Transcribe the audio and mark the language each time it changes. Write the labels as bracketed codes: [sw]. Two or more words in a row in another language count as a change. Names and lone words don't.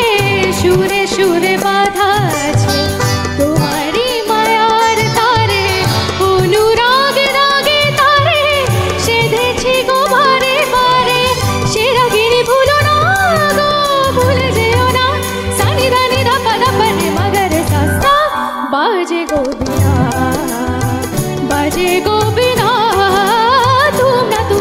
[bn] সুরে সুরে বাঁধা আছে তোমারই মায়ার তারে, অনুরাগ রাগে তারে সেধেছি গো বারে বারে। সে রাগিনী ভুলো না গো, ভুলে যেও না, সানি ধানি ধা পা ধা পা রে মগর সা [hi] बाजे को बिना बाजे को बिना तुम ना